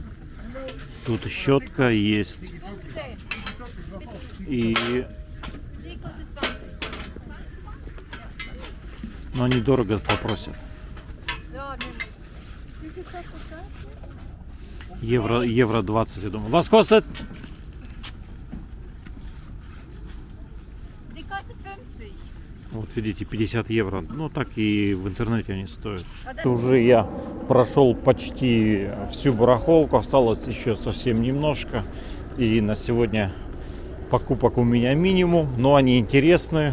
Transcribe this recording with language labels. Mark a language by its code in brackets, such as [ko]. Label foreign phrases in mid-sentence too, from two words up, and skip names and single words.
[ru] Тут щетка есть. И... Но они дорого попросят. Евро 20, я думаю. [de] Was kostet? Die kostet 50. [ru] Вот видите, 50 евро. Ну так и в интернете они стоят. Уже я прошел почти всю барахолку, осталось еще совсем немножко. И на сегодня покупок у меня минимум, но они интересные.